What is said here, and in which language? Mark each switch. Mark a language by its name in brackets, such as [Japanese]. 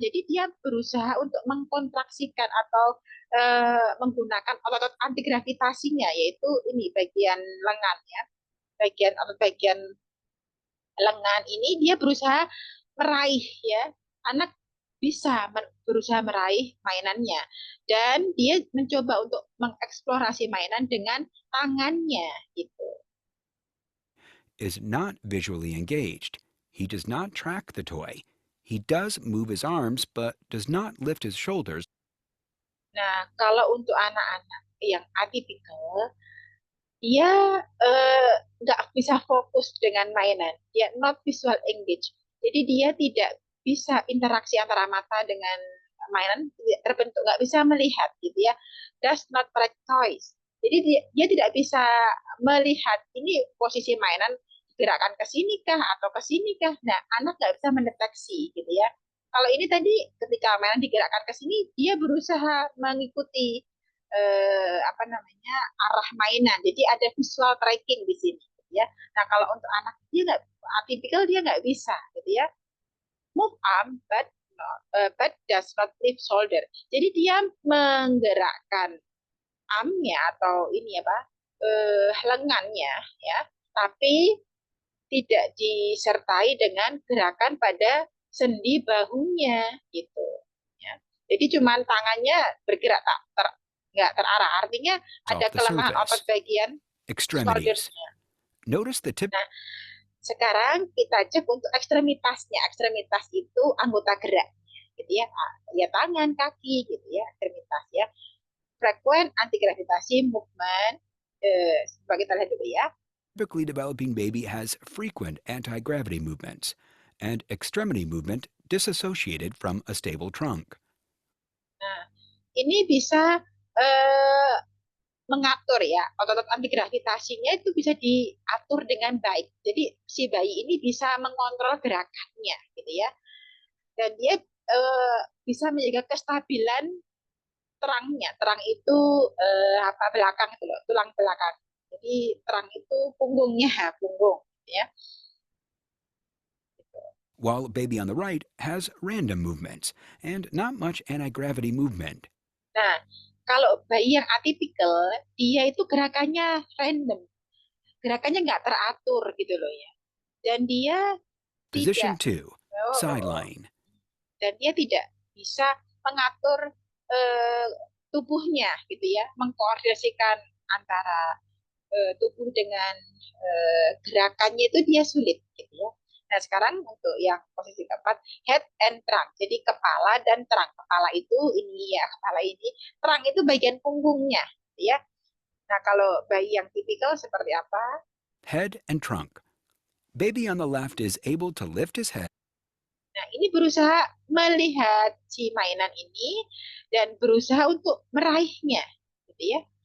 [Indonesian] Jadi dia berusaha untuk mengkontraksikan atau menggunakan otot anti gravitasinya, yaitu ini bagian lengan ya, bagian lengan ini dia berusaha meraih ya, anak bisa berusaha meraih mainannya dan dia mencoba untuk mengeksplorasi mainan dengan tangannya gitu. [English] Is not visually engaged. He does not track the toy. He does move his arms but does not lift his shoulders. [Indonesian] Nah, kalau untuk anak-anak yang atipikal, dia nggak bisa fokus dengan mainan. Dia [English] not visual engaged. [Indonesian] Jadi dia tidak bisa interaksi antara mata dengan mainan, terbentuk nggak bisa melihat gitu ya. [English] Does not track toys. [Indonesian] Jadi dia tidak bisa melihat ini posisi mainan gerakan ke sini kah atau ke sini kah. Nah, anak nggak bisa mendeteksi gitu ya. Kalau ini tadi ketika mainan digerakkan ke sini, dia berusaha mengikuti apa namanya arah mainan. Jadi ada visual tracking di sini, gitu ya. Nah kalau untuk anak dia nggak atipikal, dia nggak bisa, gitu ya. [English] Move arm but does not lift shoulder. [Indonesian] Jadi dia menggerakkan armnya atau ini apa lengannya, ya, tapi tidak disertai dengan gerakan pada sendi bahunya, gitu. Ya. Jadi cuman tangannya bergerak tak nggak terarah. Artinya ada kelemahan otot bagian [English] shouldersnya. Notice the tip. [Indonesian] Nah, sekarang kita cek untuk ekstremitasnya. Ekstremitas itu anggota gerak, gitu ya. Ya tangan, kaki, gitu ya, ekstremitas ya. [English] Frequent anti-gravitasi movement, [Indonesian] sebagai kita lihat dulu ya. [English] Typically developing baby has frequent anti-gravity movements and extremity movement disassociated from a stable trunk. [Indonesian] Nah, ini bisa mengatur ya, otot anti gravitasinya itu bisa diatur dengan baik. Jadi si bayi ini bisa mengontrol gerakannya, gitu ya. Dan dia bisa menjaga kestabilan terangnya. Terang itu apa belakang itu loh, tulang belakang. Jadi terang itu punggungnya, punggung, ya. [English] While baby on the right has random movements and not much anti-gravity movement. [Indonesian] Nah, kalau bayi yang atipikal, dia itu gerakannya random. Gerakannya nggak teratur gitu loh ya. Dan dia [English] Position [Indonesian] tidak [English] 2, sideline. [Indonesian] Dan dia tidak bisa mengatur tubuhnya gitu ya, mengkoordinasikan antara tubuh dengan gerakannya itu dia sulit gitu ya. Nah sekarang untuk yang posisi keempat, [English] head and trunk. [Indonesian] Jadi kepala dan trunk. Kepala itu ini ya, kepala ini. Trunk itu bagian punggungnya, gitu ya. Nah kalau bayi yang tipikal seperti apa? [English] Head and trunk. Baby on the left is able to lift his head. [Indonesian] Nah ini berusaha melihat si mainan ini dan berusaha untuk meraihnya, gitu ya.